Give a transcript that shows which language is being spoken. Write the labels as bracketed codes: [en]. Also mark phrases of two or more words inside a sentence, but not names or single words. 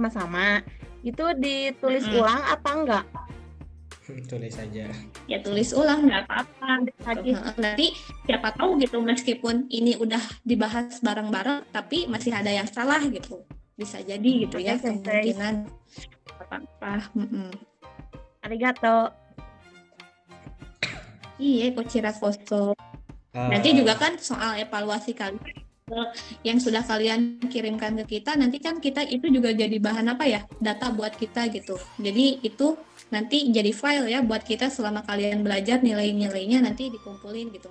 [id] Itu ditulis ulang apa enggak? Tulis saja. Ya tulis ulang, nggak apa-apa. Nanti siapa tahu gitu, meskipun ini udah dibahas bareng-bareng, tapi masih ada yang salah gitu. Bisa jadi gitu ya, Oke, kemungkinan apa-apa. Arigato. Iya, [ja] kochira koso. [id] Nanti juga kan soal evaluasi kalian yang sudah kalian kirimkan ke kita, nanti kan kita itu juga jadi bahan apa ya, data buat kita gitu. Jadi itu nanti jadi file ya buat kita selama kalian belajar, nilai-nilainya nanti dikumpulin gitu.